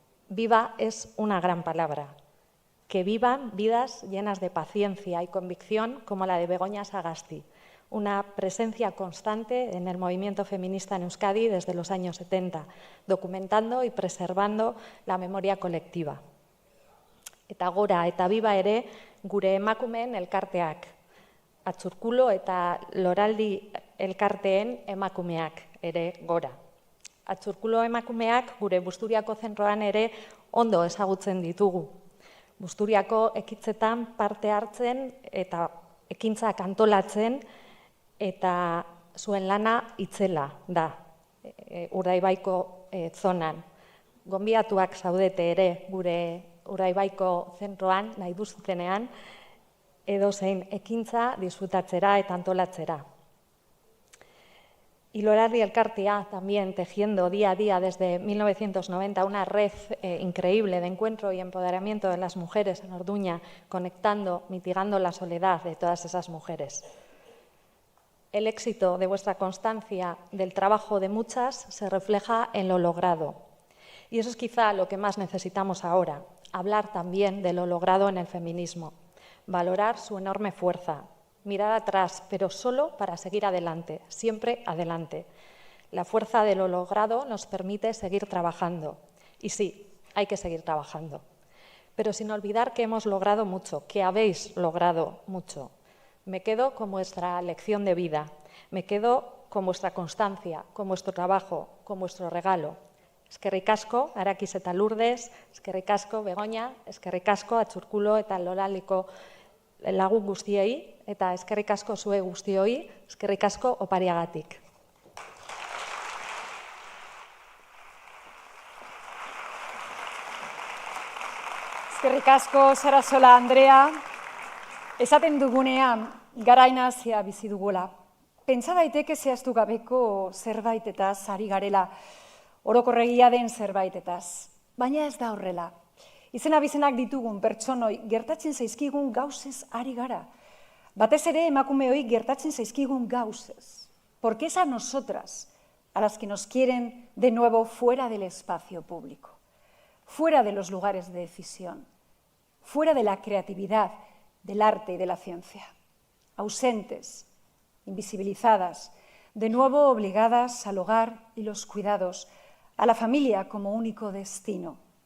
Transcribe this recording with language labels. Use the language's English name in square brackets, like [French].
[Spanish] Viva es una gran palabra. Que vivan vidas llenas de paciencia y convicción como la de Begoña Sagasti, una presencia constante en el movimiento feminista en Euskadi desde los años 70, documentando y preservando la memoria colectiva. [Basque] Eta gora eta Viva ere gure emakumeen elkarteak, Atzurkulo eta Loraldi elkarteen emakumeak ere gora. Atzurkulo emakumeak gure Busturiako zentroan ere ondo ezagutzen ditugu. Busturiako ekintzetan parte hartzen eta ekintzak antolatzen eta zuen lana itzela da, Urdaibaiko zonan. Gonbidatuak zaudete ere gure Urdaibaiko zentroan, nahi duzutenean, edozein ekintza disfrutatzera eta antolatzera. [Spanish] Y Loraldi Elkartea, también tejiendo día a día desde 1990 una red increíble de encuentro y empoderamiento de las mujeres en Orduña, conectando, mitigando la soledad de todas esas mujeres. El éxito de vuestra constancia, del trabajo de muchas, se refleja en lo logrado. Y eso es quizá lo que más necesitamos ahora, hablar también de lo logrado en el feminismo, valorar su enorme fuerza, mirar atrás, pero solo para seguir adelante, siempre adelante. La fuerza de lo logrado nos permite seguir trabajando. Y sí, hay que seguir trabajando. Pero sin olvidar que hemos logrado mucho, que habéis logrado mucho. Me quedo con vuestra lección de vida, me quedo con vuestra constancia, con vuestro trabajo, con vuestro regalo. [Basque] Eskerrik asko, Arakiz eta Lourdes, eskerrik asko, Begoña, eskerrik asko, Atxurkulo eta Loraliko lagun guztiei, eta eskerrik asko zue guztioi, eskerrik asko opariagatik. Eskerrik asko, Sarasola Andrea. Esaten dugunean, garainazia bizi dugula. Pentsa daiteke zehaztu gabeko zerbaitetaz ari garela, orokorregia den zerbaitetaz. Baina ez da horrela. Izena-bizenak ditugun pertsonoi gertatzen zaizkigun gauzez ari gara. Batez ere emakumeoi gertatzen zaizkigun gauzez. [Spanish] Porque es a nosotras a las que nos quieren de nuevo fuera del espacio público, fuera de los lugares de decisión, fuera de la creatividad, del arte y de la ciencia. Ausentes, invisibilizadas, de nuevo obligadas al hogar y los cuidados, a la familia como único destino.